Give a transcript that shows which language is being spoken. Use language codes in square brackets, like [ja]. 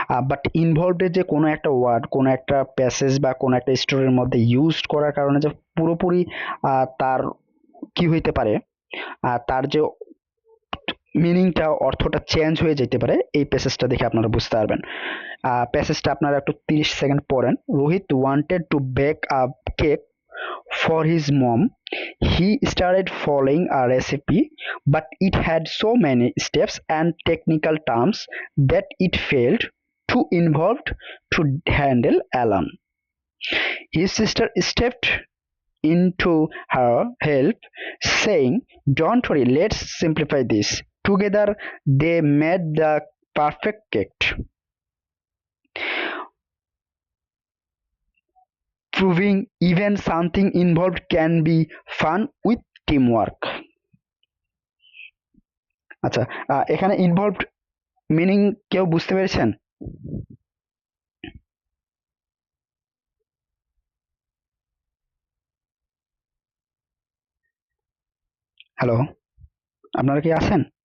[bn] But involved যে কোনো একটা ওয়ার্ড কোনো একটা প্যাসেজ বা কোনো একটা স্টোরির মধ্যে ইউজ করার কারণে যে পুরোপুরি তার কি হইতে পারে, তার যে মিনিংটা অর্থটা চেঞ্জ হয়ে যেতে পারে, এই প্যাসেজটা দেখে আপনারা বুঝতে পারবেন। প্যাসেজটা আপনারা একটু 30 সেকেন্ড পড়েন। [en] Rohit wanted to bake a cake for his mom. He started following a recipe, but it had so many steps and technical terms that it felt too involved to handle alone. His sister stepped into her help, saying, "Don't worry, let's simplify this." Together, they made the perfect cake, proving even something involved can be fun with teamwork. [bn] আচ্ছা, এখানে involved meaning কেউ বুঝতে পেরেছেন? Hello, আপনারা কি আছেন?